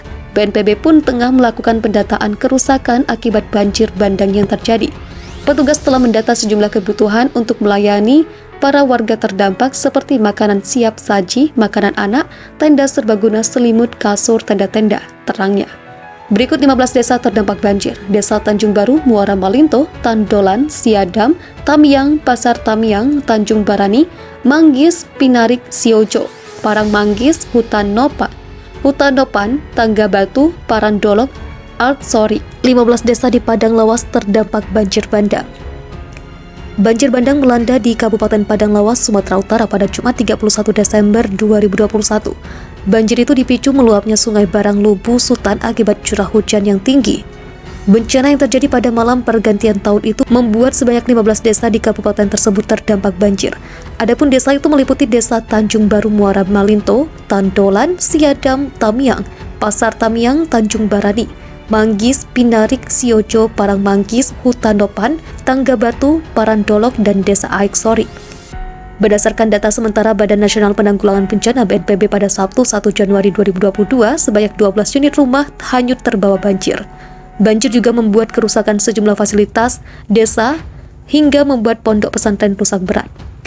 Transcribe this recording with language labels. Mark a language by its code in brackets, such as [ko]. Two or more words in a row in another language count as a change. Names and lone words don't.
[id] BNPB pun tengah melakukan pendataan kerusakan akibat banjir bandang yang terjadi. Petugas telah mendata sejumlah kebutuhan untuk melayani para warga terdampak seperti makanan siap saji, makanan anak, tenda serbaguna, selimut, kasur, tenda-tenda, terangnya. Berikut 15 desa terdampak banjir. Desa Tanjung Baru, Muara Malinto, Tandolan, Siadam, Tamiang, Pasar Tamiang, Tanjung Barani, Manggis, Pinarik, Siojo, Parang Manggis, Hutan Nopan, Tangga Batu, Parandolok, Artsori. 15 desa di Padang Lawas terdampak banjir bandang. Banjir bandang melanda di Kabupaten Padang Lawas, Sumatera Utara pada Jumat 31 Desember 2021. Banjir itu dipicu meluapnya Sungai Barang Lubu Sutan akibat curah hujan yang tinggi. Bencana yang terjadi pada malam pergantian tahun itu membuat sebanyak 15 desa di kabupaten tersebut terdampak banjir. Adapun desa itu meliputi Desa Tanjung Baru, Muara Malinto, Tandolan, Siadam, Tamiang, Pasar Tamiang, Tanjung Barani, Manggis, Pinarik, Siojo, Parang Manggis, Hutan Nopan, Tangga Batu, Parandolok, dan Desa Aiksori. Berdasarkan data sementara Badan Nasional Penanggulangan Bencana BNPB pada Sabtu 1 Januari 2022, sebanyak 12 unit rumah hanyut terbawa banjir. Banjir juga membuat kerusakan sejumlah fasilitas desa hingga membuat pondok pesantren rusak berat.